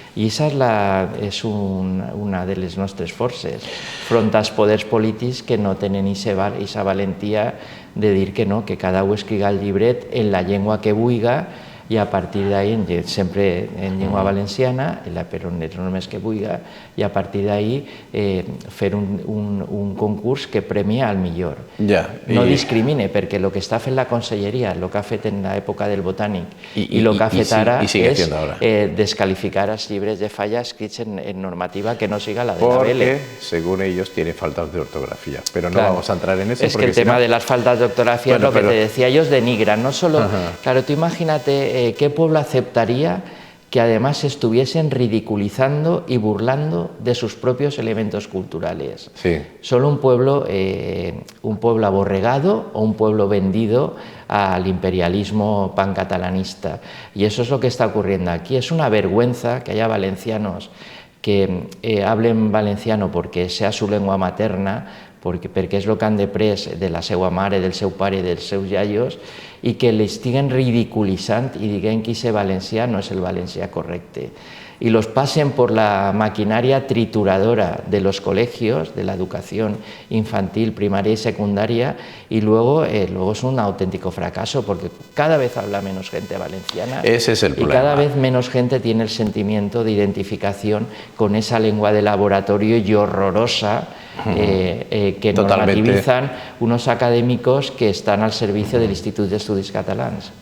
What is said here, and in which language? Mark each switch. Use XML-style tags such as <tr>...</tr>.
<ca>I aquesta és una de les nostres forces, front als poders polítics que no tenen aquesta valentia de dir que no, que cada un escriga el llibret en la llengua que vulga, i a partir d'ahí, sempre en llengua valenciana, però no només que vulgui, i a partir d'ahí fer un concurs que premia al millor. No discrimine, perquè el que està fent la conselleria, el que ha fet en l'època del Botànic i el que ha fet ara és descalificar els llibres de Falla escrits en normativa que no siga la de la BL.</ca> <es>Porque, según ellos, tiene faltas de ortografía, pero no vamos a entrar en eso. Es que el tema de las faltas de ortografía es lo que te decía, ellos denigran, no solo... Claro, tú imagínate qué pueblo aceptaría que además estuviesen ridiculizando y burlando de sus propios elementos culturales. Solo un pueblo aborregado o un pueblo vendido al imperialismo pancatalanista. Y eso es lo que está ocurriendo aquí. Es una vergüenza que haya valencianos que hablen valenciano porque sea su lengua materna,</es> <ca>perquè és el que han després de la seva mare, del seu pare i dels seus iaios, i que l'estiguen ridiculitzant i diguem que aquest valencià no és el valencià correcte.</ca> <es>Y los pasen por la maquinaria trituradora de los colegios, de la educación infantil, primaria y secundaria, y luego es un auténtico fracaso, porque cada vez habla menos gente valenciana. Ese es el problema. Y cada vez menos gente tiene el sentimiento de identificación con esa lengua de laboratorio y horrorosa que normativizan unos académicos que están al servicio del Institut d'Estudis Catalans.</es>